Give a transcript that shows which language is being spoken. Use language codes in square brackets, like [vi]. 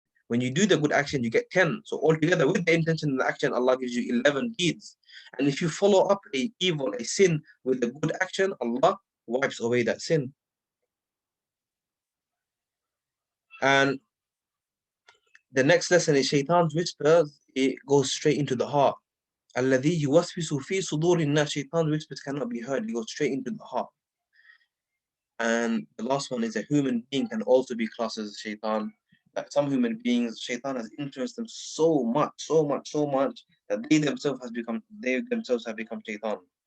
[en] When you do the good action, you get 10. So altogether, with the intention and the action, Allah gives you 11 deeds. And if you follow up a sin with a good action, Allah wipes away that sin. And the next lesson is shaitan's whispers, it goes straight into the heart. [ar] الذي يوسوس في صدور الناس. [en] Shaitan's whispers cannot be heard, it goes straight into the heart. And the last one is a human being can also be classed as a shaitan. That some human beings, shaitan has influenced them so much that they themselves have become shaitan.